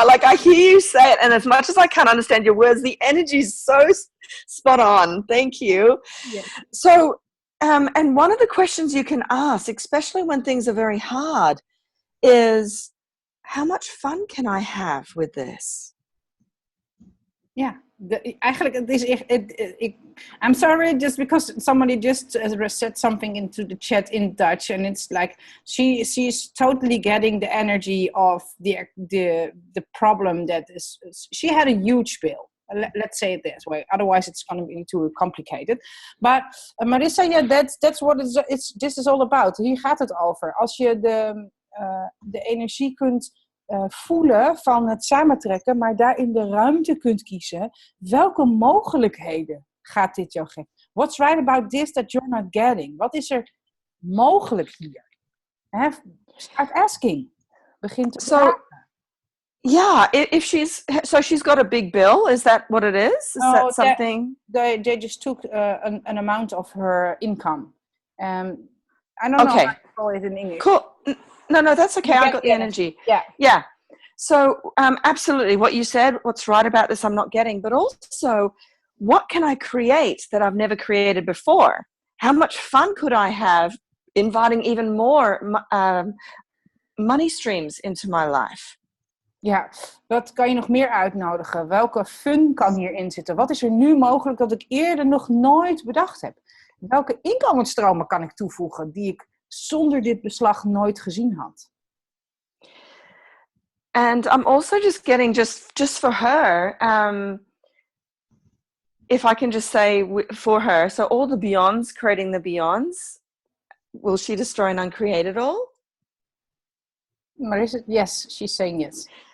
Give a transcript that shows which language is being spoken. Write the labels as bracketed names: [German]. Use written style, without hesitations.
[English] I hear you say it, and as much as I can't understand your words, the energy is so spot on. Thank you. Yes. So, and one of the questions you can ask, especially when things are very hard, is how much fun can I have with this? [Dutch] Ja, eigenlijk het is echt... [English] I'm sorry, just because somebody just said something into the chat in Dutch, and it's like she's totally getting the energy of the problem that is... She had a huge bill. Let's say it this way. Otherwise, it's going to be too complicated. But Marissa, yeah, that's what this is all about. [Dutch] Hier gaat het over. Als je de energie kunt voelen van het samentrekken, maar daarin de ruimte kunt kiezen. Welke mogelijkheden gaat dit jou geven? [English] What's right about this that you're not getting? [Dutch] Wat is er mogelijk hier? [English] Start asking. [Dutch] Begin te vragen. [English] Yeah, if she's got a big bill, is that what it is? Is that something? They just took an amount of her income. I don't know how to call it in English. Cool. No, that's okay. I got the energy. Yeah. So absolutely, what you said, what's right about this, I'm not getting. But also, what can I create that I've never created before? How much fun could I have inviting even more money streams into my life? [Dutch] Ja, wat kan je nog meer uitnodigen? Welke fun kan hierin zitten? Wat is er nu mogelijk dat ik eerder nog nooit bedacht heb? Welke inkomensstromen kan ik toevoegen die ik zonder dit beslag nooit gezien had? [English] And I'm also just getting, just for her, if I can just say for her, so all the beyonds, creating the beyonds, will she destroy and uncreate it all? Marissa, yes, she's saying yes.